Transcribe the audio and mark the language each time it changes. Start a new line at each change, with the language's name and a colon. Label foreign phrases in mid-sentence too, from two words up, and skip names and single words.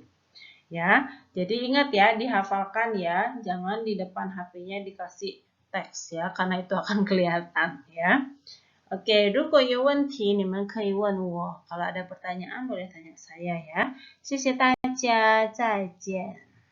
Indonesian: Ya, jadi ingat ya, dihafalkan ya, jangan di depan HP-nya dikasih teks ya, karena itu akan kelihatan ya. Oke,
Chinese: 如果有问题你们可以问我.
Indonesian: Kalau ada pertanyaan boleh tanya saya ya.
Chinese: 谢谢大家，再见。